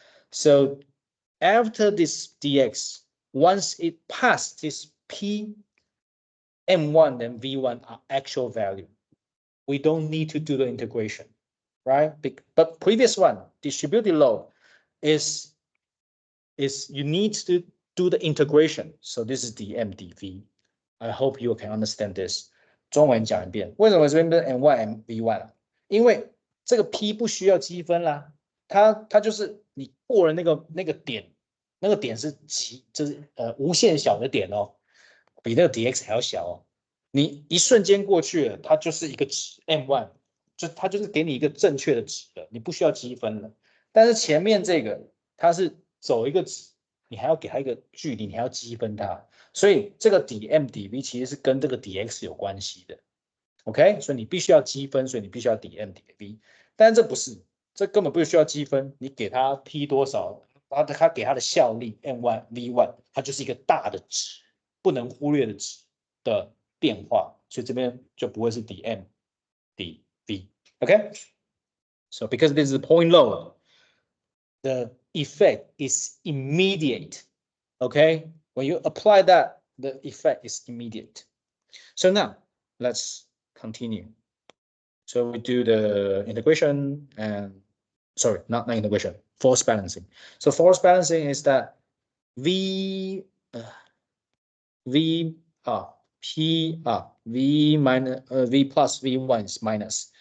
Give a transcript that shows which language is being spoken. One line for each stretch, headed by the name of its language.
English: So after this dx, once it passed this p, m1 and v1 are actual value. We don't need to do the integration, right? But previous one, distributed load, is you need to do the integration. So this is dm dv. I hope you can understand this.
Chinese: 中文讲一遍，为什么这边是 m1 mv1 因为这个 p 不需要积分啦，它就是你过了那个点，那个点是就是无限小的点哦，比那个 dx 还要小哦。你一瞬间过去了，它就是一个值 m1，它就是给你一个正确的值了，你不需要积分了。但是前面这个它是走一个值，你还要给它一个距离，你还要积分它。所以这个 dm dv 其实是跟这个 dx 有关系的 ，OK？所以你必须要积分，所以你必须要 dm dv。但是这不是，这根本不需要积分，你给它 p 多少，它给它的效力 m1 v1，它就是一个大的值，不能忽略的值的变化，所以这边就不会是 dm dv。OK？
English: So because this is point load, the effect is immediate. Okay, when you apply that, the effect is immediate. So now let's continue. So we do the integration and sorry, not integration, force balancing. So force balancing is that v minus v plus v1 is minus.